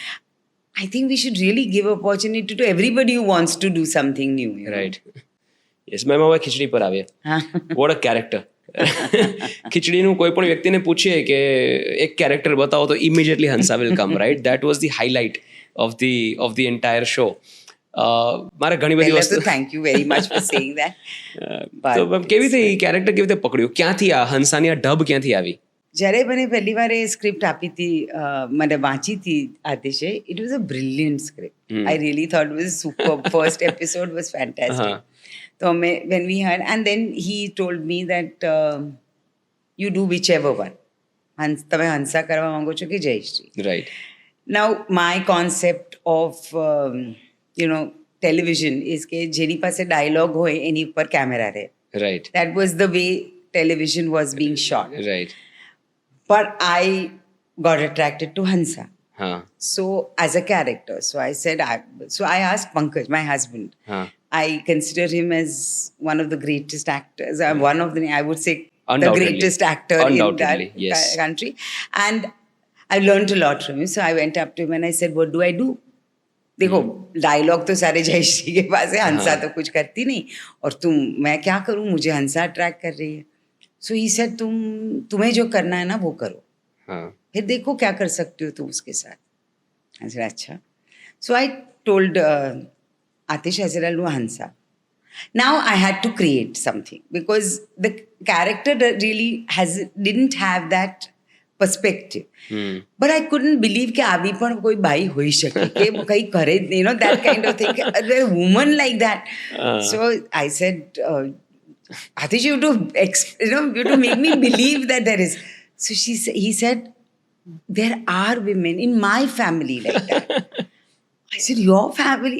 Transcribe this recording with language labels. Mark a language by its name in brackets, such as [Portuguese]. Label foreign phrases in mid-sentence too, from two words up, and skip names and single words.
[English] I think we should really give opportunity to everybody who wants to do something new. Right yes ma'am [Gujarati] હવે ખીચડી પર આવીએ [English] what a character [Gujarati] ખીચડીનું કોઈ પણ વ્યક્તિને પૂછીએ કે એક કેરેક્ટર બતાવો તો [English] immediately Hansa will come right that was the highlight of the entire show [Gujarati] મારે ઘણી બધી [English] Well, [Gujarati] વસ્તુ [English] so thank you very much for saying that. [Gujarati] તો મેમ કેવી રીતે એ કેરેક્ટર કેવી રીતે પકડ્યું ક્યાંથી આ હંસાની આ ઢબ ક્યાંથી આવી જ્યારે મને પહેલી વાર એ સ્ક્રિપ્ટ આપી હતી મને વાંચી હતી આતિશે, [English] it was a brilliant script. I really thought it was super. First episode was fantastic. [Gujarati] તો અમે [English] when we heard and then he told me that you do whichever one. [Gujarati] તમે હંસા કરવા માંગો છો કે જયશ્રી. રાઈટ [English] Now my concept of television is [Gujarati] કે જેની પાસે ડાયલોગ હોય એની ઉપર કેમેરા રહે. રાઈટ [English] That was the way television was being shot. [Gujarati] રાઈટ [English] But I got attracted to Hansa. [Gujarati] હા [English] So as a character, so I asked Pankaj, my husband. [Gujarati] હા [English] I consider him as one of the greatest actors. One of the, I would say, the Undoubtedly. greatest actor in that Undoubtedly, yes. country. And I learned a lot from him. So I went up to him and I said, what do I do? [Hindi] देखो डायलॉग तो सारे जयश्री के पास है, हंसा तो कुछ करती नहीं, और मैं क्या करूँ, मुझे हंसा अट्रैक्ट कर रही है. [English] So he said [Hindi] तुम्हें जो करना है ना वो करो, [Gujarati] હા [Hindi] फिर देखो क्या कर सकते हो तुम उसके साथ. [English] I said, अच्छा. So I told Atish, I said, I'll do Hansa. Now I had to create something because the character really didn't have that perspective. But I couldn't believe [Gujarati] કે આવી પણ કોઈ બાઈ હોઈ શકે કે કંઈ કરે, [English] that kind of thing. A woman like that. So I said, Atish, you have to make me believe that there is. So he said, there are women in my family like that. I said, your family?